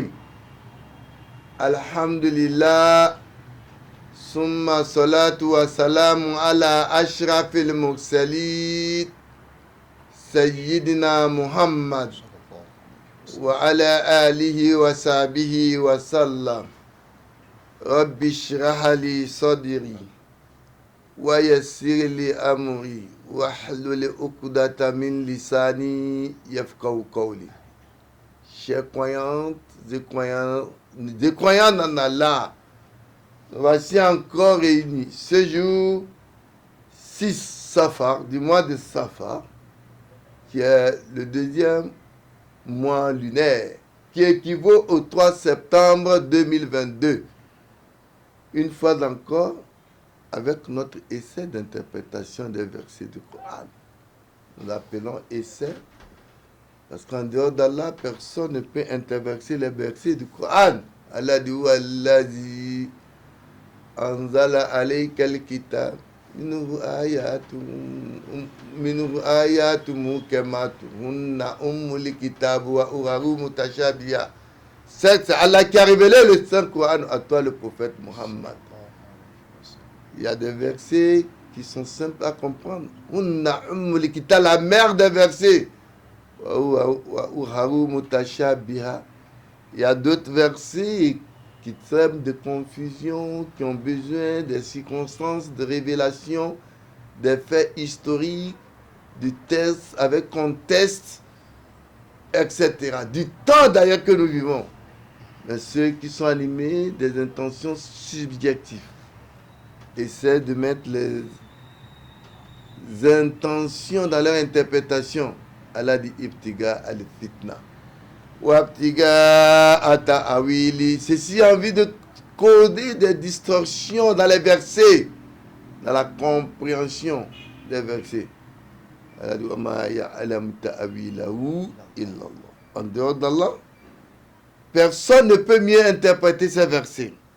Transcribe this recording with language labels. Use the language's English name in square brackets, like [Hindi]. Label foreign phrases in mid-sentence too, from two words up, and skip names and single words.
[Arabic] الحمد لله ثم الصلاة والسلام على أشرف المرسلين سيدنا محمد وعلى آله وصحبه وسلم رب اشرح لي صدري ويسر لي أمري واحلل عقدة من لساني يفقهوا قولي. [French] Chers croyantes et croyants en Allah, nous voici encore réunis ce jour 6 Safar, du mois de Safar, qui est le deuxième mois lunaire, qui équivaut au 3 septembre 2022. Une fois encore, avec notre essai d'interprétation des versets du Coran. Nous l'appelons essai, parce qu'en dehors d'Allah, personne ne peut interverser les versets du Coran. [Arabic] Allah dit والذي أنزل عليك الكتاب منه آيات محكمات هن أم الكتاب وأخر متشابهات. [French] C'est Allah qui a révélé le Saint-Coran à toi, le prophète Muhammad. Il y a des versets qui sont simples à comprendre. [Arabic] هن أم الكتاب, [French] la mère des versets. [Arabic] وأخر متشابهات. [French] Il y a d'autres versets qui traitent de confusion, qui ont besoin des circonstances de révélation, des faits historiques, du test avec contexte, etc. Du temps d'ailleurs que nous vivons. Mais ceux qui sont animés des intentions subjectives essaient de mettre les intentions dans leur interprétation. [Arabic] Allah dit ابتغاء الفتنة وابتغاء تأويله. [French] Ceci a envie de coder des distorsions dans les versets, dans la compréhension des versets. [Arabic] Allah dit وما يعلم تأويله إلا الله. [French] En dehors d'Allah, personne ne peut mieux interpréter ces versets.